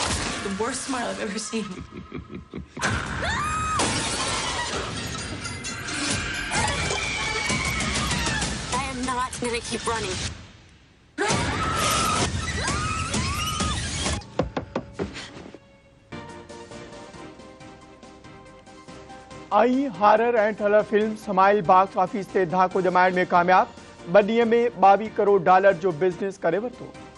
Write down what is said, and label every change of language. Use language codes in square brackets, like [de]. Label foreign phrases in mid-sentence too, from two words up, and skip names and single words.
[en] The worst smile I've ever seen. I am not gonna keep running. [sd] आई हारर ऐं [en] thriller film [sd] समाइल [en] box office [sd] ते धाको जमाइण में कामयाब। 2 ॾींहं में $22 करोड़ जो बिज़नेस करे वरितो।